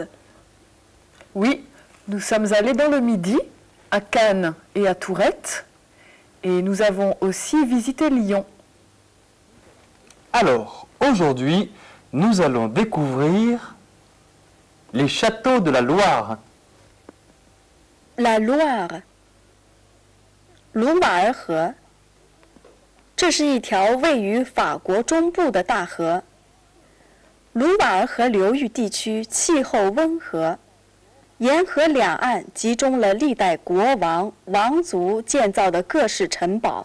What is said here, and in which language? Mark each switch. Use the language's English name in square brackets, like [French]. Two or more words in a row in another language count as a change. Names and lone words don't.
[French] Oui, nous sommes allés dans le Midi, à Cannes et à Tourette, et nous avons aussi visité Lyon. Alors, aujourd'hui, nous allons découvrir les châteaux de la Loire. La Loire. [Chinese] 卢瓦尔河，这是一条位于法国中部的大河。卢瓦尔河流域地区气候温和，沿河两岸集中了历代国王、王族建造的各式城堡。